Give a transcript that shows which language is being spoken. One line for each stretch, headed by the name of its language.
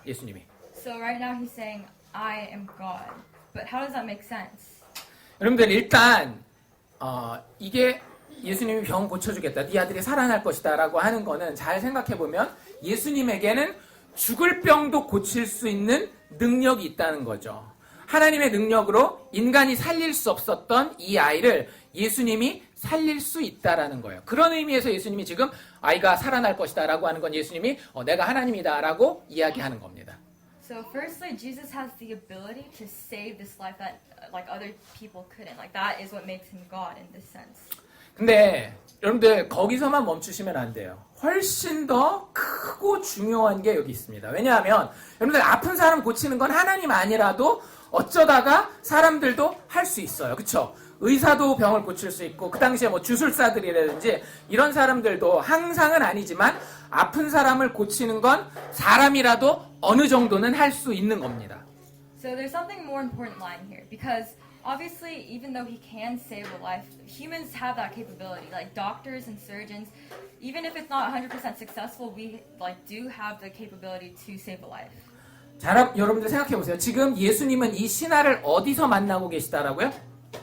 Korean: 예수님이.
English: So right now he's saying, I am God. But how does that make sense?
Korean: 여러분들 일단 이게 예수님이 병 고쳐주겠다. 네 아들이 살아날 것이다. 라고 하는 거는 잘 생각해보면 예수님에게는 죽을 병도 고칠 수 있는 능력이 있다는 거죠. 하나님의 능력으로 인간이 살릴 수 없었던 이 아이를 예수님이 살릴 수 있다라는 거예요. 그런 의미에서 예수님이 지금 아이가 살아날 것이다 라고 하는 건 예수님이 내가 하나님이다 라고 이야기하는 겁니다.
English: So firstly, Jesus has the ability to save this life that other people couldn't. That is what makes him God in this sense.
Korean: 근데 여러분들 거기서만 멈추시면 안 돼요. 훨씬 더 크고 중요한 게 여기 있습니다. 왜냐하면 여러분들 아픈 사람 고치는 건 하나님 아니라도 어쩌다가 사람들도 할 수 있어요. 그렇죠? 의사도 병을 고칠 수 있고 그 당시에 주술사들이라든지 이런 사람들도 항상은 아니지만 아픈 사람을 고치는 건 사람이라도 어느 정도는 할 수 있는 겁니다.
English: So there's something more important lying here because obviously even though he can save a life, humans have that capability. Like doctors and surgeons, even if it's not 100% successful, we do have the capability to save a life.
Korean: 자, 여러분들 생각해 보세요. 지금 예수님은 이 신하를 어디서 만나고 계시다라고요?